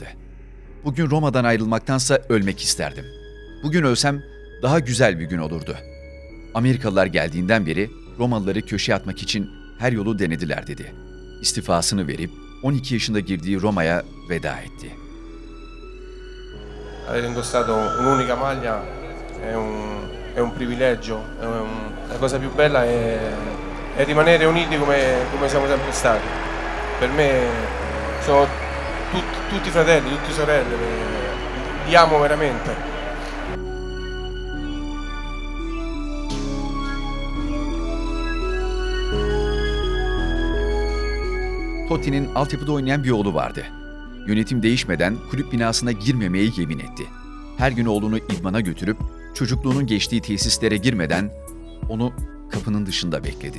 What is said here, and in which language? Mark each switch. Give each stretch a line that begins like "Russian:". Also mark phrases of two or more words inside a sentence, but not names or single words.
Turkish: Bugün Roma'dan ayrılmaktansa ölmek isterdim. Bugün ölsem daha güzel bir gün olurdu. Amerikalılar geldiğinden beri Romalıları köşeye atmak için her yolu denediler dedi. İstifasını verip 12 yaşında girdiği Roma'ya veda etti.
Italian: Aver indossato un'unica maglia è un privilegio, la cosa più bella è rimanere uniti come siamo sempre stati. Per me sono tutti fratelli, tutte sorelle, li amo veramente.
Turkish: Totti'nin altyapıda oynayan bir oğlu vardı. Yönetim değişmeden kulüp binasına girmemeye yemin etti. Her gün oğlunu idmana götürüp çocukluğunun geçtiği tesislere girmeden onu kapının dışında bekledi.